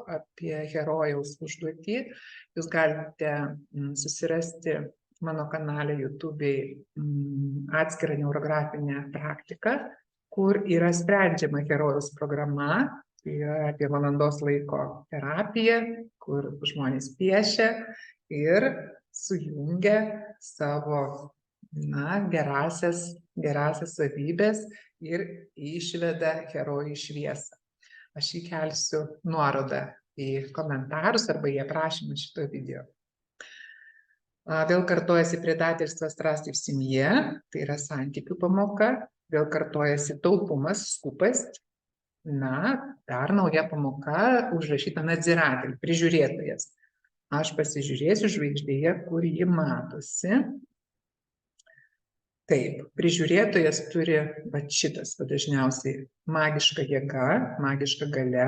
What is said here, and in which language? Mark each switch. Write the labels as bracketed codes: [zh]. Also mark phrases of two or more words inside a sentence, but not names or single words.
[lt] apie herojaus užduotį, jūs galite susirasti mano kanale YouTube'ai atskirą neurografinę praktiką, kur yra sprendžiama herojaus programa, tai yra apie valandos laiko terapija, kur žmonės piešia ir sujungia savo gerasias savybės ir išveda herojų į šviesą. Aš įkelsiu nuorodą į komentarus arba į aprašymą šito video. Vėl kartojasi [ru] предательство, страсть и в семье, [lt] tai yra santykių pamoka. Vėl kartojasi taupumas, skūpast. Dar nauja pamoka užrašyta надзиратель, prižiūrėtojas. Aš pasižiūrėsiu žvaigždėje, kur ji matosi. Taip, prižiūrėtojas turi šitas dažniausiai magiška jėga, magiška galia.